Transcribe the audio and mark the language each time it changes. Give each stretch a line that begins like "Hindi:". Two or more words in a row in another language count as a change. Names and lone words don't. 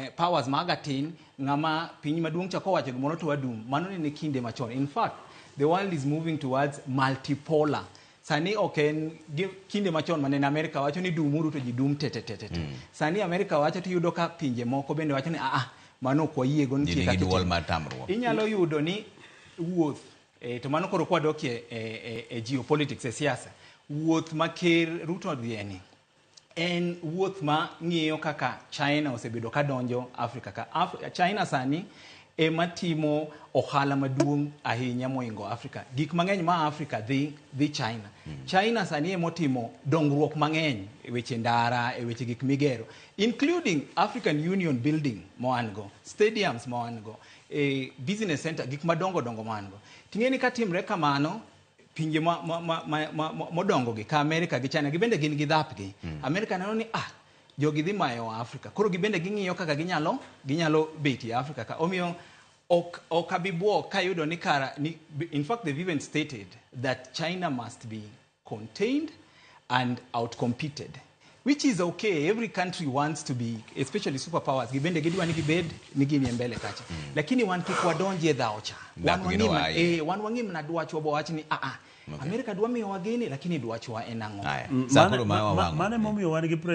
Luo (Kenya and Tanzania): powers magatin ngama piny maduong chako wacho gimoro to wadum mano ne kinde machon.
English: In fact, the world is moving towards multipolar.
Luo (Kenya and Tanzania): Sani oken kinde machon mane America wacho ni dumuru to ji dum tete. Sani America wacho to yudo ka pinje moko bende wacho ni mano kwa yie gon tieka kitimruok. Inyalo yudo ni wuoth to mano koro kwa dokie geopolitics siasa. Wuoth ma ker Ruto odhiyeni en wuoth ma ng'iyo kaka China osebedo ka donjo Afrika ka China sani ema timo ohala maduong' ahinya moingo Afrika. Gik mang'eny ma Afrika dhi China. China sani ema timo dongruok mang'eny e weche ndara, e weche gik migero,
English: including African Union building moango, stadiums moango, business center,
Luo (Kenya and Tanzania): gik madongo moango. Ting'eni ka timre kamano pinje modongo gi ka Amerika gi China gibende gin gi dhapgi. Amerika neno ni jogi dhi mayo Afrika. Koro gibende ging'iyo kaka ginyalo beti Afrika ka. Omiyo ok abibuo kayudo ni
English: in fact they've even stated that China must be contained and outcompeted, which is okay. Every country wants to be, especially superpowers,
Luo (Kenya and Tanzania): gibende gidwa ni gibed ni gini mbele kacha. Lakini wan kik wadonje dhaocha. Wan wang'im na dwachwa bo wach ni Amerika dwa miyo wageni lakini dwachwa enang'o. Mane momiyo wan gi